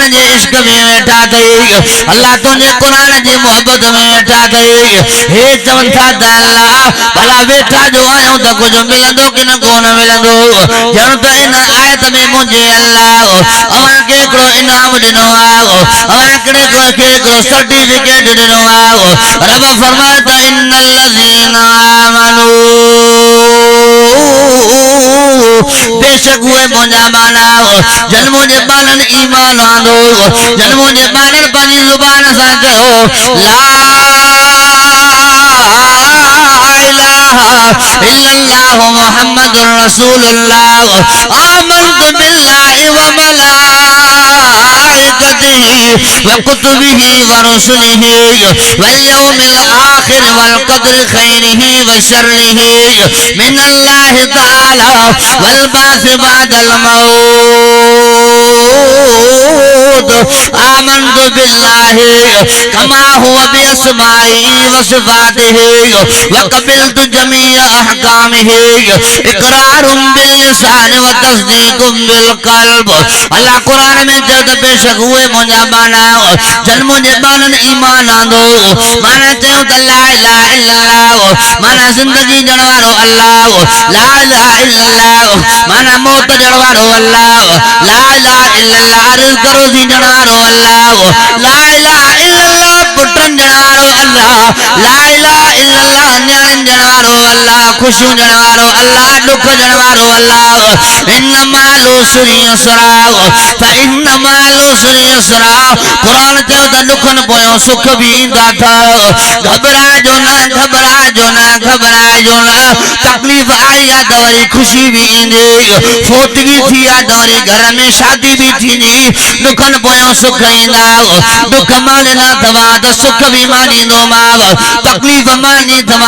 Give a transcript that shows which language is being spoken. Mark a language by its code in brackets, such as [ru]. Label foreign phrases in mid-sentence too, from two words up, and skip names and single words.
[sd] जे इश्क में वेठा अथई अल्लाह तुंहिंजे क़ुरान जी मोहबत में वेठा अथई हे चवनि था त अल्लाह भला वेठा जो आहियूं त कुझु मिलंदो कि न कोन मिलंदो ॼण त इन आयत में मुंहिंजे अल्लाह अव्हां खे हिकिड़ो इनाम ॾिनो आहे अव्हां हिकिड़ो सर्टिफिकेट ॾिनो आहे रब फरमाए त [ar] إن الذين آمنوا [sd] बेशक उहे मुंहिंजा बाना जन मुंहिंजे बाननि ईमान आंदो जन मुंहिंजे बाननि पंहिंजी ज़ुबान सां चयो [ar] لا إله إلا الله محمد رسول الله آمنت بالله و ملائكته و كتبه و رسله واليوم الآخر والقدر خيره و شره من الله تعالى والبعث بعد الموت آمنت بالله كما هو بأسمائه و صفاته و قبلت جميع أحكامه إقرار باللسان و تصديق بالقلب [sd] अल्लाह कुरान में चयो त बेशक उहे मुंहिंजा बाना जन मुंहिंजे बाननि ईमान आंदो माना चयो त [ar] لا إله إلا الله [sd] माना ज़िंदगी ॾियण वारो अल्लाह [ar] لا إله إلا الله [sd] माना मौत ॾियण वारो अल्लाह [ar] لا إله إلا الله [sd] रिज़्क़ रोज़ी ॾियण वारो अल्लाह [ar] لا إله إلا الله [sd] पुटनि ॾियण वारो अल्लाह [ar] لا إله إلا الله [sd] न्याणियुनि ॾियण वारो अल्लाह ख़ुशियूं ॾियण वारो अल्लाह ॾुख ॾियण वारो अल्लाह [ar] إن مع العسر يسرا فإن مع العسر يسرا [sd] क़ुरान चयो त ॾुखनि पोयों सुख बि ईंदा अथव घबराइजो न घबराइजो न घबराइजो न तकलीफ़ आई आहे त वरी ख़ुशी बि ईंदी फोतगी थी आहे त वरी घर में शादी भी थींदी ॾुखनि पोयों सुख ईंदा ॾुख माणींदा तव्हां त सुख बि माणींदोमांव तकलीफ़ माणी तव्हां